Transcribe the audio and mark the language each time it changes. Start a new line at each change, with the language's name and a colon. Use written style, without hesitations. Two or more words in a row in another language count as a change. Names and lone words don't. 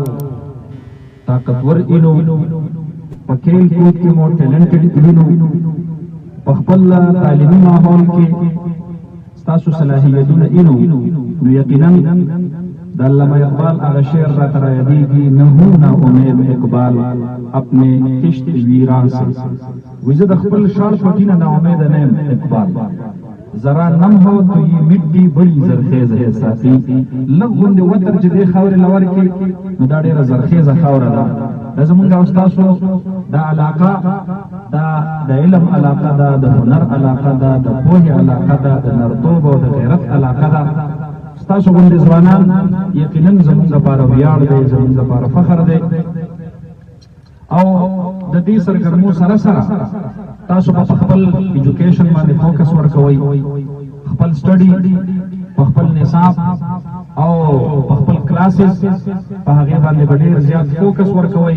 Pashto: طاقتور اینو په کھیل کود کې مو ټیلنټډ اینو په خپل تعلیمي ماحول کې ستاسو صلاحیتونه اینو نو یقینا د علامہ اقبال هغه شعر راته رایادېږي
Urdu: نه هو نا امید اقبال اپنے کشت ویران سے
Pashto: وی زه د خپل شال پټي نه نا امیده نه یم اقبال
Urdu: ذرا نم ہو تو یہ مٹی بڑی زرخیز ہے
Pashto: ساتھی لږ غوندې وتر چې دې خاورې لور کې نو دا ډېره زرخیزه خاوره ده. دا زمونږ او ستاسو دا علاقه دا د علم علاقه ده د هنر علاقه ده د پوهې علاقه ده د نرتوب او د غیرت علاقه ده. ستاسو غوندې ځوانان یقینا زموږ لپاره ویاړ دی زموږ لپاره فخر دی او د دې سرګرمو سره سره تاسو په خپل ایجوکیشن باندې فوکس ورکوئ خپل سټډي په خپل نصاب او په خپل کلاسز په هغې باندې به ډېر زیات فوکس ورکوئ.